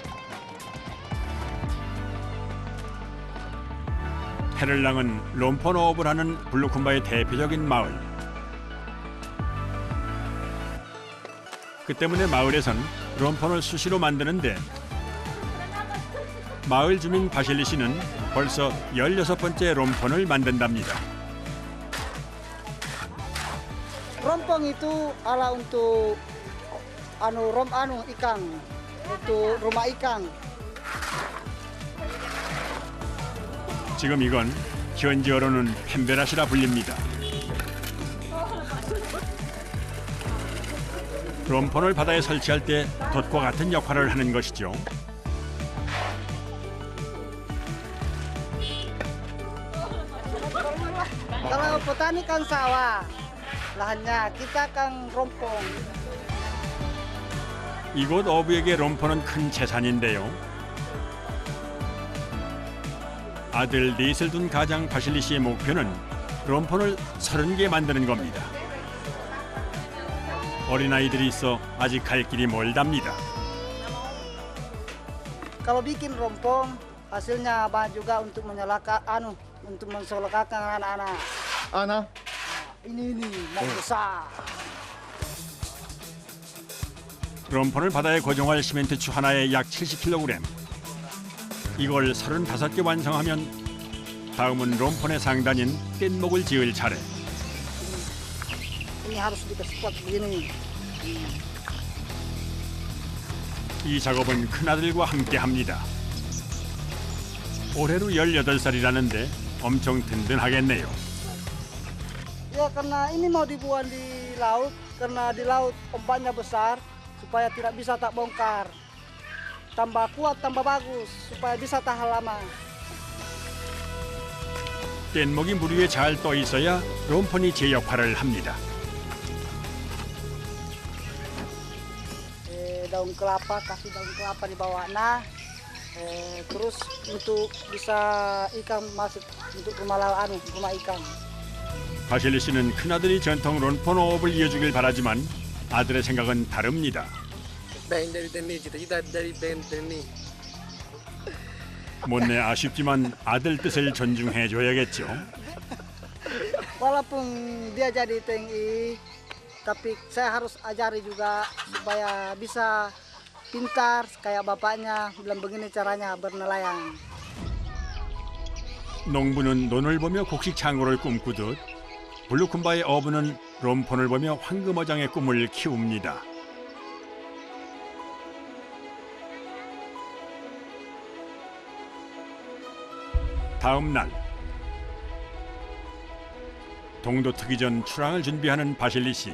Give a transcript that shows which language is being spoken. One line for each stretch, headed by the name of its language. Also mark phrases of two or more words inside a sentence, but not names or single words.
Korean: 페를랑은 롬폰 어업을 하는 블루쿰바의 대표적인 마을. 그 때문에 마을에선 롬폰을 수시로 만드는데 마을 주민 바실리 씨는 벌써 16번째 롬폰을 만든답니다.
Indonesian: Rompong itu ala untuk ikan untuk rumah ikan.
Korean: 지금 이건 현지어로는 펜베라시라 불립니다. 롬폰을 바다에 설치할 때 돛과 같은 역할을 하는 것이죠.
Indonesian: Kalau petani kan sawah lahannya, kita kan rompong.
Korean: 이곳 어부에게 롬폰은 큰 재산인데요. 아들 넷을 둔 가장 바실리 씨의 목표는 롬폰을 30개 만드는 겁니다. 어린아이들이 있어 아직 갈 길이 멀답니다.
Indonesian: Kalau bikin rompong hasilnya banyak juga untuk untuk mensekolahkan anak-anak. Anak? Ini mau besar.
Korean: 롬폰을 바다에 고정할 시멘트추 하나에 약 70kg. 이걸 35개 완성하면 다음은 롬폰의 상단인 뗏목을 지을 차례.
Indonesian: Ini harus dikasih kuat begini.
Korean: 이 작업은 큰아들과 함께 합니다. 올해로 18살이라는데 엄청 든든하겠네요.
Indonesian: Ya karena ini mau dibuang di laut, karena di laut ombaknya besar supaya tidak bisa tak bongkar. Tambah kuat, tambah bagus supaya bisa tahan lama.
Korean: 뗏목이 물 위에 잘 떠 있어야 롬폰이 제 역할을 합니다.
Indonesian: Daun kelapa, kasih daun kelapa di bawahnya. Terus untuk bisa ikan masuk untuk rumah ikan.
Korean: 바실리 씨는 큰아들이 전통 롬폰 어업을 이어주길 바라지만 아들의 생각은 다릅니다.
Indonesian: Pengen dari TNI, cita-cita dari pengen TNI.
Korean: 못내 아쉽지만 아들 뜻을 존중해줘야겠죠.
Indonesian: Walaupun dia jadi TNI, tapi saya harus ajari juga supaya bisa pintar kayak bapaknya. Bilang begini caranya bernelayan.
Korean: 농부는 논을 보며 곡식 창고를 꿈꾸듯 블루쿰바의 어부는 롬폰을 보며 황금어장의 꿈을 키웁니다. 다음 날 동도 트기 전 출항을 준비하는 바실리 씨.